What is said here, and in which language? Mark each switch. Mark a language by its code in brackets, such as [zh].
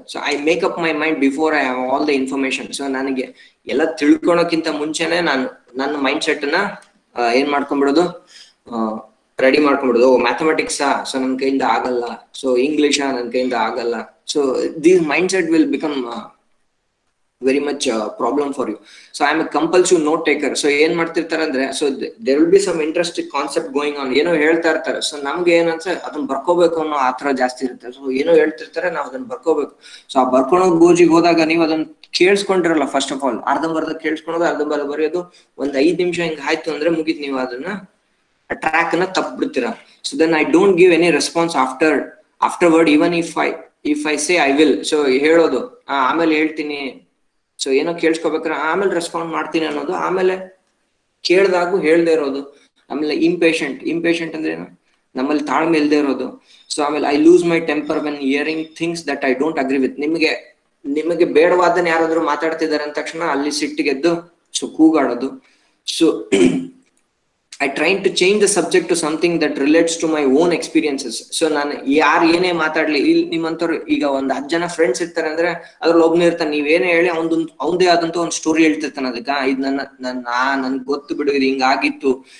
[kn] So [en] I make up my mind before I have all the information. [kn] So ನನಗೆ ಎಲ್ಲ ತಿಳ್ಕೊಳಕ್ಕಿಂತ ಮುಂಚೆನೆ ನಾನು ನನ್ನ ಮೈಂಡ್ ಸೆಟ್ ನ ಏನ್ ಮಾಡ್ಕೊಂಡ್ಬಿಡೋದು, ರೆಡಿ ಮಾಡ್ಕೊಂಡ್ಬಿಡೋದು. ಮ್ಯಾಥಮೆಟಿಕ್ಸಾ, ಸೊ ನನ್ನ ಕೈಯಿಂದ ಆಗಲ್ಲ. ಸೊ ಇಂಗ್ಲಿಷಾ, ನನ್ನ ಕೈಯಿಂದ ಆಗಲ್ಲ. [en] So these mind set will become very much problem for you. So I am a compulsive note taker. So [kn] ಏನ್ ಮಾಡ್ತಿರ್ತಾರೆ ಅಂದ್ರೆ, [en] so there will be some interesting concept going on. [kn] ಏನೋ ಹೇಳ್ತಾ ಇರ್ತಾರೆ. ಸೊ ನಮ್ಗೆ ಏನಂದ್ರೆ ಅದನ್ನ ಬರ್ಕೋಬೇಕು ಅನ್ನೋ ಆತರ ಜಾಸ್ತಿ ಇರುತ್ತೆ. ಸೊ ಏನೋ ಹೇಳ್ತಿರ್ತಾರೆ, ನಾವು ಅದನ್ನ ಬರ್ಕೋಬೇಕು. ಸೊ ಆ ಬರ್ಕೊಳೋ ಗೋಜಿಗೆ ಹೋದಾಗ ನೀವು ಅದನ್ನ ಕೇಳಿಸ್ಕೊಂಡಿರಲ್ಲ. ಫಸ್ಟ್ ಆಫ್ ಆಲ್ ಅರ್ಧಂಬರ್ಧ ಕೇಳಿಸ್ಕೊಳೋದು, ಅರ್ಧಂಬರ್ಧ ಬರೆಯೋದು. ಒಂದ್ 5 ನಿಮಿಷ ಹಿಂಗ್ ಆಯ್ತು ಅಂದ್ರೆ ಮುಗಿತ್, ನೀವು ಅದನ್ನ ಟ್ರ್ಯಾಕ್ ಅನ್ನ ತಪ್ಪಿಬಿಡ್ತೀರಾ. [en] So then I don't give any response afterward, even if I say I will. [kn] So ಹೇಳೋದು, ಆಮೇಲೆ ಹೇಳ್ತೀನಿ, ಸೊ ಏನೋ ಕೇಳಿಸ್ಕೋಬೇಕಾದ್ರೆ ಆಮೇಲೆ ರೆಸ್ಪಾಂಡ್ ಮಾಡ್ತೀನಿ ಅನ್ನೋದು, ಆಮೇಲೆ ಕೇಳ್ದಾಗೂ ಹೇಳ್ದೆ ಇರೋದು. ಆಮೇಲೆ ಇಂಪೇಷಂಟ್ ಅಂದ್ರೆ ಏನು, ನಮ್ಮಲ್ಲಿ ತಾಳ್ಮೆ ಇಲ್ದೇ ಇರೋದು. [en] So ಆಮೇಲೆ I lose my temper when hearing things that I don't agree with. [kn] ನಿಮಗೆ ಬೇಡವಾದನ್ನ ಯಾರಾದ್ರೂ ಮಾತಾಡ್ತಿದ್ದಾರೆ ಅಂದ ತಕ್ಷಣ ಅಲ್ಲಿ ಸಿಟ್ಟಿಗೆದ್ದು so ಕೂಗಾಡೋದು. So [en] I trying to change the subject to something that relates to my own experiences. [kn] So ನಾನು ಯಾರು ಏನೇ ಮಾತಾಡ್ಲಿ, ಇಲ್ಲಿ ನಿಮ್ಮಂತವ್ರು ಈಗ ಒಂದ್ 10 ಜನ ಫ್ರೆಂಡ್ಸ್ ಇರ್ತಾರೆ ಅಂದ್ರೆ ಅದ್ರಲ್ಲಿ ಒಬ್ನೇ ಇರ್ತಾನೆ, ನೀವೇನೇ ಹೇಳಿ ಅವನದೇ ಆದಂತ ಒಂದು ಸ್ಟೋರಿ ಹೇಳ್ತಿರ್ತಾನೆ. ಅದಕ್ಕ ಇದು ನನ್ಗೆ ಗೊತ್ತು ಬಿಡು, ಇದು ಹಿಂಗಾಗಿತ್ತು.